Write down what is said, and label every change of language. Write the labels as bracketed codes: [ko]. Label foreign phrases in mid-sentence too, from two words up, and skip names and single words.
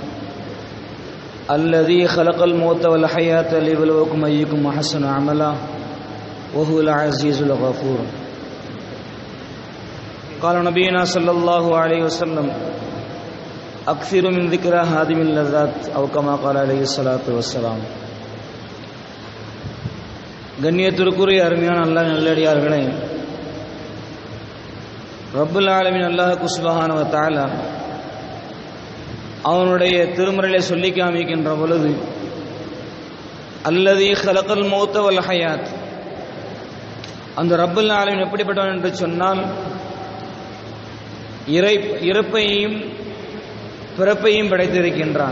[ar] الذي خلق الموت والحياة ليبلوكم أيكم أحسن عملا وهو العزيز الغفور. قال نبينا صلى الله عليه وسلم: أكثر من ذكر هادم اللذات أو كما قال عليه الصلاة والسلام. [ta] கண்ணியத்திற்குரிய அருமையான அல்லாஹ் நல்லடியார்களே, [ar] رب العالمين الله سبحانه وتعالى [ta] அவனுடைய திருமறையிலே சொல்லி காமிக்கின்ற பொழுது, [ar] الذي خلق الموت والحياة, [ta] அந்த [ar] رب العالمين [ta] எப்படிப்பட்டவன் என்று சொன்னால், இறப்பையும் பிறப்பையும் படைத்திருக்கின்றான்.